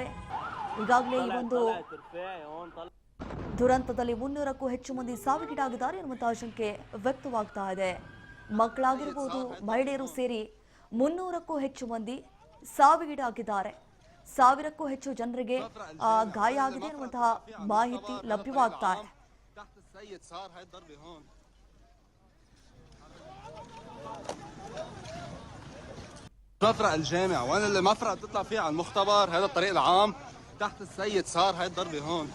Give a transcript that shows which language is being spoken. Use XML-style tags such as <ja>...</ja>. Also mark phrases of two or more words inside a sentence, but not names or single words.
<kn>ಈಗಾಗಲೇ ಈ ಒಂದು ದುರಂತದಲ್ಲಿ 300ಕ್ಕೂ ಹೆಚ್ಚು ಮಂದಿ ಸಾವಿಗೀಡಾಗಿದ್ದಾರೆ ಎನ್ನುವಂತಹ ಆಶಂಕೆ ವ್ಯಕ್ತವಾಗ್ತಾ ಇದೆ. ಮಕ್ಕಳಾಗಿರ್ಬೋದು, ಮಹಿಳೆಯರು ಸೇರಿ 300ಕ್ಕೂ ಹೆಚ್ಚು ಮಂದಿ ಸಾವಿಗೀಡಾಗಿದ್ದಾರೆ. 1000ಕ್ಕೂ ಹೆಚ್ಚು ಜನರಿಗೆ ಗಾಯ ಆಗಿದೆ ಎನ್ನುವಂತಹ ಮಾಹಿತಿ ಲಭ್ಯವಾಗ್ತಾ ಇದೆ.</kn> <ar>مفرق الجامع وين المفرق تطلع فيه على المختبر. هذا الطريق العام تحت السيد صار هاي الضربة هون.</ar>